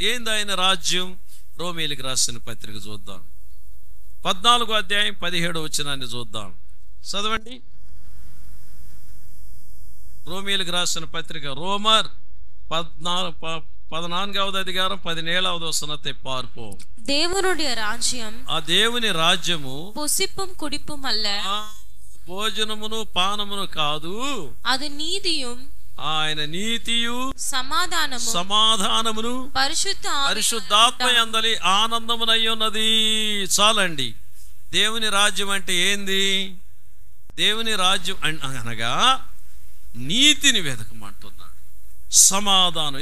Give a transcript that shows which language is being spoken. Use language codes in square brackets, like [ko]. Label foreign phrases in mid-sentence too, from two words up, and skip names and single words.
[te] ఏంది ఆయన రాజ్యం? రోమీయులకు రాసిన పత్రిక చూద్దాం. 14వ అధ్యాయం 17వ వచనాన్ని చూద్దాం. చదవండి. రోమీయులకు రాసిన పత్రిక రోమర్ 14వ అధికారం 17వ [ta] வசனத்தை பார்ப்போம். தேவனுடைய ராஜ்யம், [te] ఆ దేవుని రాజ్యము [ta] புசிப்பும் குடிப்பும் அல்ல, [te] భోజనమును పానమును కాదు, [ta] அது நீதியும் [te] ఆయన నీతియు సమాధానమును పరిశుద్ధాత్మ యందలి ఆనందమునై ఉన్నది. చాలండి. దేవుని రాజ్యం అంటే ఏంది? దేవుని రాజ్యం అనగా నీతిని వెతకమంటున్నాడు, సమాధానం.